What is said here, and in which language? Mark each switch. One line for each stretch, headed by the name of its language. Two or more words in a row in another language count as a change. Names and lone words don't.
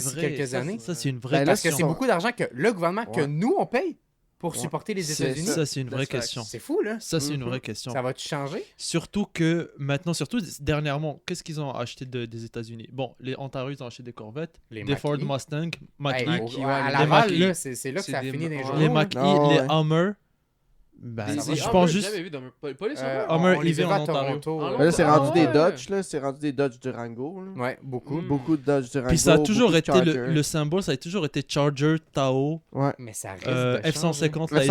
French: d'ici vrai. quelques Ça, années? Ça, c'est une vraie Ben là, Parce que question. c'est beaucoup d'argent que le gouvernement, que Ouais. nous, on paye pour Ouais. supporter les C'est États-Unis. Ça, c'est une vraie
English: That's facts.
French: question. C'est fou, là. Ça, c'est une Mhm. vraie question. Ça va-tu changer? Surtout que maintenant, surtout dernièrement, qu'est-ce qu'ils ont acheté des États-Unis? Bon, les Ontario, ils ont acheté des Corvettes, Les des Ford Mach-E. Mustang, Mach-E, Hey, Mach-E, à les Laval, Mach-E. là, c'est là que C'est ça a des- fini dans les ouais. journaux. les hein. Mach-E, Ah, les ouais. Hummer. Ben, Ça va, je Ah, pense j'ai juste. jamais vu dans pas les Euh, Hummer. Hummer on les EV a en à Ontario. Toronto. Ah, Ben là, c'est Ah, rendu des ouais. Dodge, là. C'est rendu des Dodge Durango. Là. Ouais, beaucoup. Mm. Beaucoup de Dodge Durango. Puis ça a toujours beaucoup de été Charger. le symbole, ça a toujours été Charger, Tao, Ouais. Mais ça reste de changer. F-150, la SQ,